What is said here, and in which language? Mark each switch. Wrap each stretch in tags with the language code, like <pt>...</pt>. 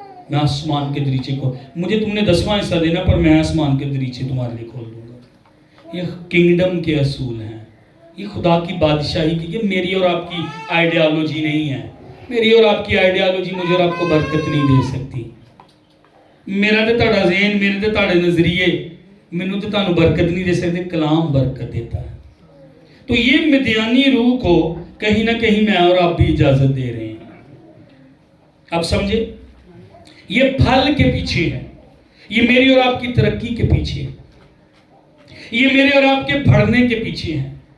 <ur>میں آسمان کے دریچے کو، مجھے تم نے 10واں حصہ دینا پر میں آسمان کے دریچے تمہارے لیے کھول دوں گا. یہ کنگڈم کے اصول ہیں، یہ خدا کی بادشاہی کی. یہ میری اور آپ کی آئیڈیالوجی نہیں ہے. میری اور آپ کی آئیڈیالوجی مجھے اور آپ کو برکت نہیں دے سکتی.</ur> <pa>میرا تے تہاڈا ذہن، میرے تے تہاڈے نظریے مینوں تے تانوں برکت نہیں دے سکتے، کلام برکت دیتا ہے.</pa> <ur>تو یہ مدیانی روح کو کہیں نہ کہیں میں اور آپ بھی اجازت دے رہے ہیں. آپ سمجھے؟ یہ پھل کے پیچھے ہے، یہ میری اور آپ کی ترقی کے پیچھے ہے، یہ میرے اور آپ کے بڑھنے کے پیچھے ہے.</ur>